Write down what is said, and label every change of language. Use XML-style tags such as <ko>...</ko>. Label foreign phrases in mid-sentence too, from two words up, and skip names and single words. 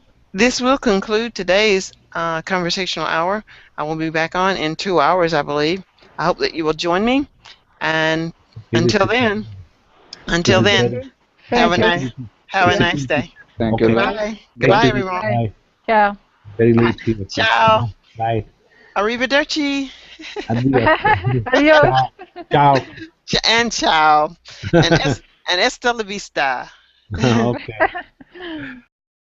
<en>This will conclude today's conversational hour. I will be back on in 2 hours, I believe. I hope that you will join me. And feel it, until then, until feel then, better. have a Thank you. nice Possibility, have a Yeah. nice possibility. day. Thank you. Okay, Goodbye. thank Goodbye, you. everyone. Bye. Bye. Ciao. Very late here. Ciao. Bye. Arrivederci. Adios. Adios.</en> <it>Ciao. Ciao.</it> <en>And ciao. And</en> <es>hasta la vista.</es> <en>Okay.</en>